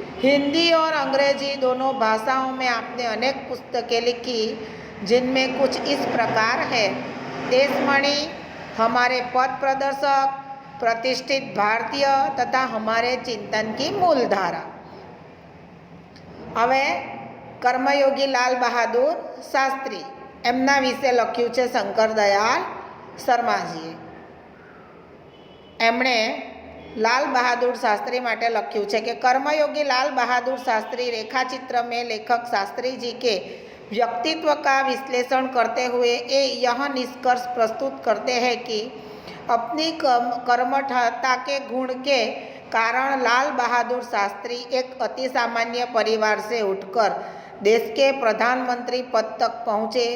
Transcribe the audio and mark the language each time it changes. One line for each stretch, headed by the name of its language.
Hindi: हिंदी और अंग्रेजी दोनों भाषाओं में आपने अनेक पुस्तकें लिखी, जिनमें कुछ इस प्रकार है: देशमणि, हमारे पथ प्रदर्शक, प्रतिष्ठित भारतीय तथा हमारे चिंतन की मूलधारा.
Gujarati: હવે કર્મયોગી લાલ બહાદુર શાસ્ત્રી એમના વિશે લખ્યું છે શંકરદયાળ શર્માજીએ. એમણે
Hindi: लाल बहादुर शास्त्री
Gujarati: माटे लख्यू
Hindi: है कि कर्मयोगी लाल बहादुर शास्त्री रेखाचित्र में लेखक शास्त्री जी के व्यक्तित्व का विश्लेषण करते हुए यह निष्कर्ष प्रस्तुत करते हैं कि अपनी कर्मठता के गुण के कारण लाल बहादुर शास्त्री एक अति सामान्य परिवार से उठकर देश के प्रधानमंत्री पद तक पहुँचे.